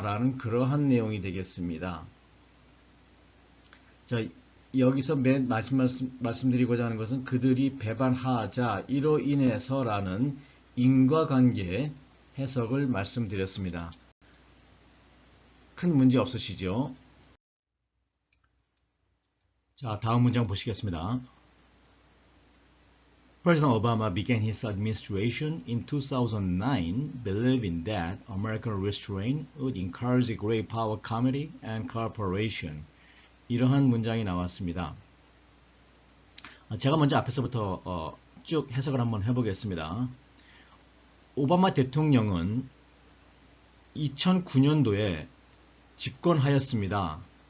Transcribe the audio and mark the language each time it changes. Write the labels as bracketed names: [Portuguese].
[Korean] 라는 그러한 내용이 되겠습니다. 자, 여기서 맨 마지막 말씀드리고자 하는 것은 그들이 배반하자 이로 인해서라는 인과관계 해석을 말씀드렸습니다. 큰 문제 없으시죠? 자, 다음 문장 보시겠습니다. [English] President Obama began his administration in 2009, believing that American restraint would encourage great power, community, and cooperation. [Korean] 이러한 문장이 나왔습니다. 제가 먼저 앞에서부터 쭉 해석을 한번 해보겠습니다. 오바마 대통령은 2009년도에 집권하였습니다.